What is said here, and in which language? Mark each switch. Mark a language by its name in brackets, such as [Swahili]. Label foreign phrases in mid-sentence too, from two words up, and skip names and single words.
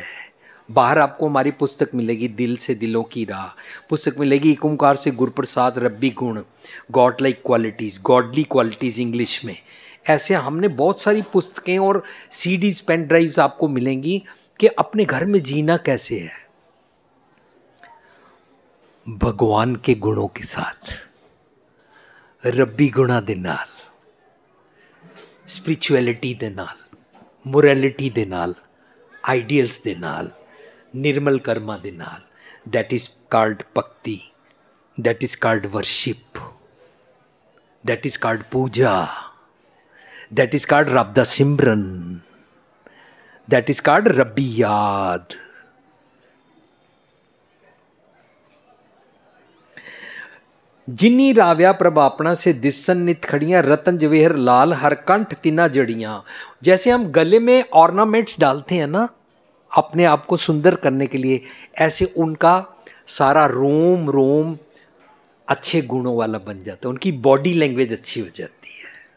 [Hindi] बाहर आपको हमारी पुस्तक मिलेगी, दिल से दिलों की राह, पुस्तक मिलेगी एक ओंकार से गुरप्रसाद [Punjabi] ਰੱਬੀ ਗੁਣ, [English] God like qualities, godly qualities [Hindi] इंग्लिश में। ऐसे हमने बहुत सारी पुस्तकें और [English] CDs pen drives [Hindi] आपको मिलेंगी कि अपने घर में जीना कैसे है भगवान के गुणों के साथ, [Punjabi] ਰੱਬੀ ਗੁਣਾ ਦੇ ਨਾਲ, ਸਪਿਰਿਚੁਅਲਿਟੀ ਦੇ ਨਾਲ, ਮੋਰੈਲਿਟੀ ਦੇ ਨਾਲ, ਆਇਡੀਅਲਜ਼ ਦੇ ਨਾਲ, ਨਿਰਮਲ ਕਰਮਾ ਦੇ ਨਾਲ। [English] that is called bhakti, that is called worship, that is called puja, that is called [Punjabi] ਰੱਬ ਦਾ ਸਿਮਰਨ, [English] that is called [Punjabi] ਰੱਬੀ ਯਾਦ। ਜਿਨੀ ਰਾਵਿਆ ਪ੍ਰਭ ਆਪਣਾ ਸੇ ਦਿਸਨ ਨਿਤ ਖੜੀਆਂ, ਰਤਨ ਜਵੇਹਰ ਲਾਲ ਹਰ ਕੰਠ ਤਿਨਾ ਜੜੀਆਂ। [Hindi] जैसे हम गले में ऑर्नामेंट्स डालते हैं ना अपने आप को सुंदर करने के लिए, ऐसे उनका सारा रोम रोम अच्छे गुणों वाला बन जाता है, उनकी [English] body language [Hindi] अच्छी हो जाती है।